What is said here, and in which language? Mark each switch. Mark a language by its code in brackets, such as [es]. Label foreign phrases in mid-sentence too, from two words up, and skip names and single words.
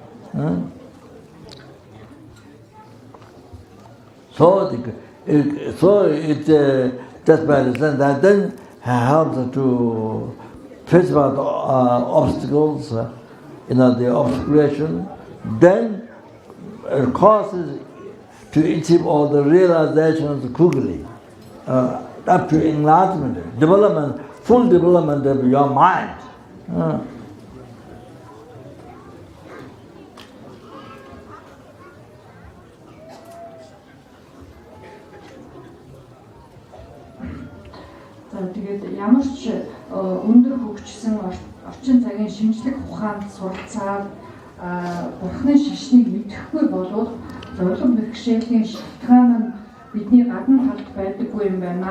[en] So it just by the sense that then helps to face about obstacles, the obscuration, then it causes to achieve all the realizations quickly, up to enlightenment, full development of your mind. [mn] Тэгээд ямар ч өндөр хөгжсөн орчин цагийн шинжлэх ухаанд суралцаад бурхны шашныг мэдэхгүй болвол зорилго бэрхшээлийн шалтгаан нь бидний гадна талд байдаггүй юм байна.